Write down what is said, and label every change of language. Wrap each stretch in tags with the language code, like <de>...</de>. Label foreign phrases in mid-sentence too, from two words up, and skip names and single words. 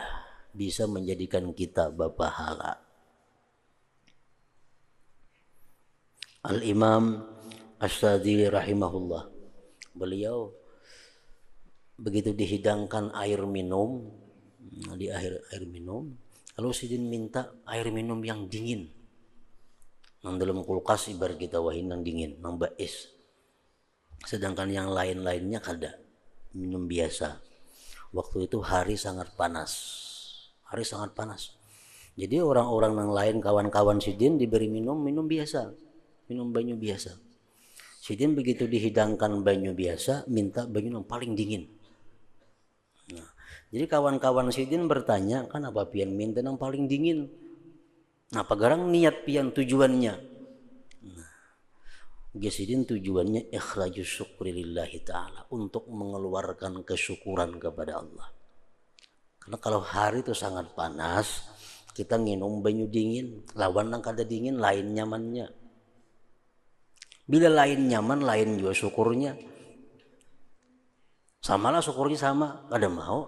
<id>Bisa menjadikan kita berpahala. Al-Imam Asy-Syadzili rahimahullah, beliau begitu dihidangkan air minum, di air minum, lalu sidin minta air minum yang dingin.</id> <bjn>Nang dalam kulkas ibarat kita wahin nang dingin, nang bais. Sedangkan yang lain-lainnya kada, minum biasa.</bjn> <id>Waktu itu hari sangat panas. Hari sangat panas. Jadi orang-orang yang lain, kawan-kawan sidin diberi minum biasa.</id> <bjn>Minum banyu biasa. Sidin begitu dihidangkan banyu biasa, minta banyu yang paling dingin. Nah, jadi kawan-kawan sidin bertanya, kan apa pian minta yang paling dingin? Nah, pagarang niat pian tujuannya. Nah, sidin tujuannya</bjn> <ar>ikhrajus syukri lillahi ta'ala,</ar> <id>untuk mengeluarkan kesyukuran kepada Allah.</id> <bjn>Karena kalau hari itu sangat panas, kita minum banyu dingin, lawan yang kada dingin, lain nyamannya. Bila lain nyaman, lain juga syukurnya. Samalah syukurnya sama, kada mau.</bjn>